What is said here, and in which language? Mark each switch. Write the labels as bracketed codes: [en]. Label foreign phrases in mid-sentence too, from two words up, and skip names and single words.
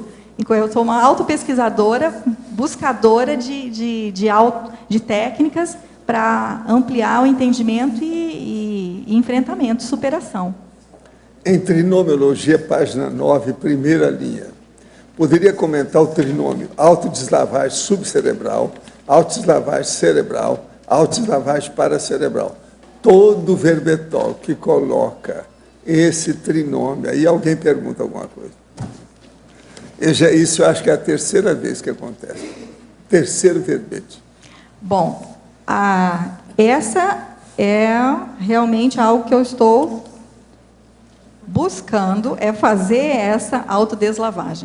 [pt] Eu sou uma autopesquisadora, buscadora de técnicas para ampliar o entendimento e enfrentamento, superação. Em trinomiologia, página 9, primeira linha, poderia comentar o trinômio autodeslavagem subcerebral, autodeslavagem cerebral, autodeslavagem paracerebral. Todo verbetol que coloca esse trinômio, aí alguém pergunta alguma coisa. Isso eu acho que é a terceira vez que acontece. Terceiro verbete. Bom, essa é realmente algo que eu estou buscando, é fazer essa autodeslavagem.